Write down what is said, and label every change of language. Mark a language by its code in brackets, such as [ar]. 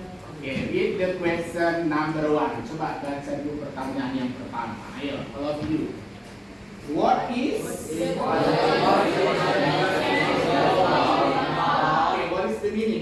[en] Oke, read the question number 1. [id] Coba baca dulu pertanyaan yang pertama. [en] Ayo, all of you. What is? Okay, what is the meaning?